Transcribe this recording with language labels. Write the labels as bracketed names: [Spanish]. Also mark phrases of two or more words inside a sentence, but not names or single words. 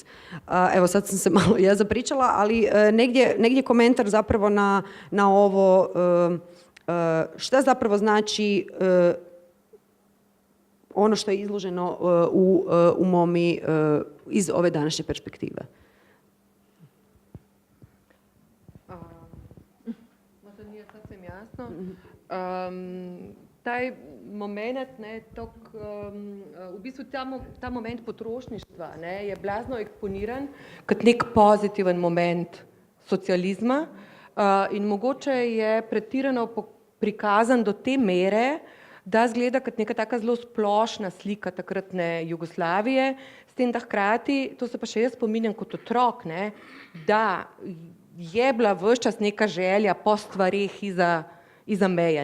[Croatian] Evo, sad sam se malo ja zapričala, ali negdje komentar zapravo na ovo šta zapravo znači ono što je izloženo u MOMI iz ove današnje perspektive. Taj moment, [Slovenian] v bistvu ta moment potrošništva je blazno eksponiran kot nek pozitiven moment socializma in mogoče je pretirano prikazan do te mere, da zgleda kot neka taka zelo splošna slika takratne Jugoslavije, s tem, da hkrati, to se pa še jaz spominjam kot otrok, ne, da je bila ves čas neka želja po stvareh iza meje.